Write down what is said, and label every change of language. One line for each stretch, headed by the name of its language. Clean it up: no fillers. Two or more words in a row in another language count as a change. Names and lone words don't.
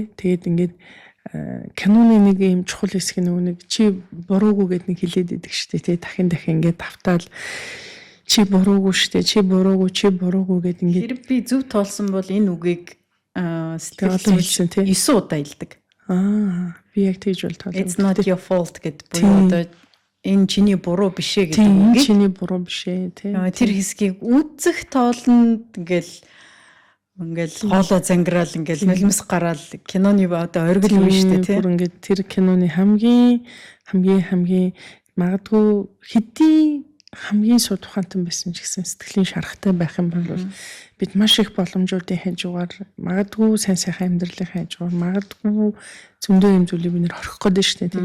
Mongolian: Тэгээд ингээд киноны нэг юм чухал хэсэг нэг чи буруугүй гэдэг нэг хэлээд идэг штэ тий. Дахин ингээд давтаал чи буруугүй штэ чи буруугүй гэдэг ингээд хэрэг би зөв тоолсон бол энэ үгийг сэтгэл хэлсэн тий 9 удаа хэлдэг. Би яг тэгж бол тоолсон.
English: It's not your fault
Mongolian: гэдэг буюу одоо энэ чиний буруу биш ээ гэдэг үг. Чиний буруу биш ээ тий. Тэр хэсгийг үзэх тоолонд ингээл Ингээл хоолой зангираал ингээл нулимс гараал киноны одоо оргил үе шүү дээ тий. Бүр ингээд тэр киноны хамгийн магадгүй хэдий хамгийн сууд ухаантан байсан ч гэсэн сэтгэлийн шарахтай байх юм бол бид маш их боломжуудын хажуугаар магадгүй сайн сайхан амьдралын хажуугаар магадгүй зөндөө юм зүйлийг бид нэр орхих гээд шүү дээ.